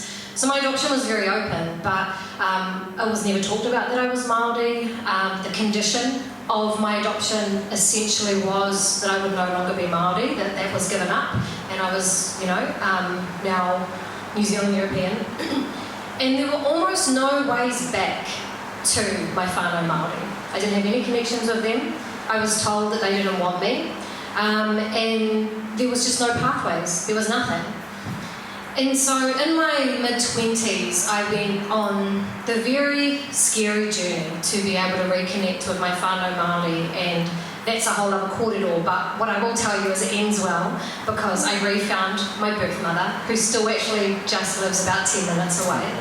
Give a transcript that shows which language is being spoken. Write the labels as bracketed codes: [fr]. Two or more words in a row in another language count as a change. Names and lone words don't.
[en] So my adoption was very open, but it was never talked about that I was Māori. The condition of my adoption essentially was that I would no longer be Māori, that was given up, and I was, now New Zealand European. And there were almost no ways back to my [mi] whānau Māori. [en] I didn't have any connections with them. I was told that they didn't want me, and there was just no pathways. There was nothing. And so in my mid-20s, I went on the very scary journey to be able to reconnect with my [mi] whānau Māori, [en] and that's a whole other corridor, but what I will tell you is it ends well because I refound my birth mother, who still actually just lives about 10 minutes away,